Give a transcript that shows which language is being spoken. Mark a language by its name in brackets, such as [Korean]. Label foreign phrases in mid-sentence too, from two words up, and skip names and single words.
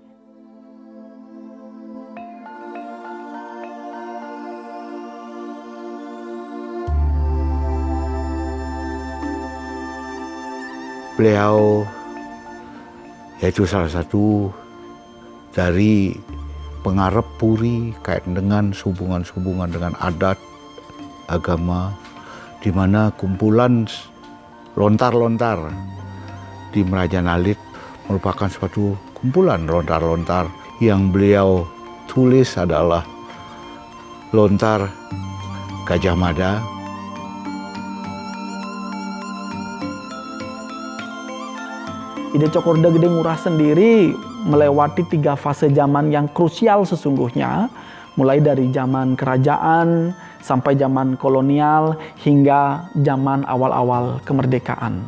[Indonesian] Beliau yaitu salah satu dari pengarep Puri kaitan dengan hubungan-hubungan dengan adat, agama, di mana kumpulan lontar-lontar di Merajan Alit merupakan suatu kumpulan lontar-lontar yang beliau tulis adalah lontar Gajah Mada. Ide Cokorda Gede Ngurah sendiri melewati 3 fase zaman yang krusial sesungguhnya, mulai dari zaman kerajaan sampai zaman kolonial hingga zaman awal-awal kemerdekaan.